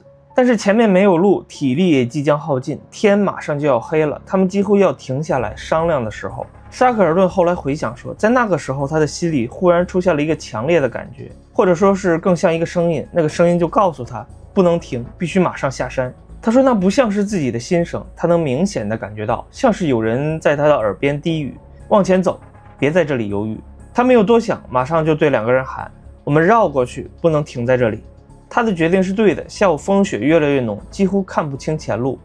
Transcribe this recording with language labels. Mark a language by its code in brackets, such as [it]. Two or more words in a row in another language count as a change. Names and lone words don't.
[zh] 但是前面沒有路，體力也即將耗盡，天馬上就要黑了，他們幾乎要停下來商量的時候，沙克尔頓後來回想說，在那個時候他的心裡忽然出現了一個強烈的感覺，或者說是更像一個聲音，那個聲音就告訴他不能停，必須馬上下山。他說那不像是自己的心聲，他能明顯的感觉到像是有人在他的耳邊低語，往前走，別在這裡猶豫。他沒有多想，馬上就對2個人喊，我們繞過去，不能停在這裡。他的決定是对的，下午風雪越來越濃，幾乎看不清前路。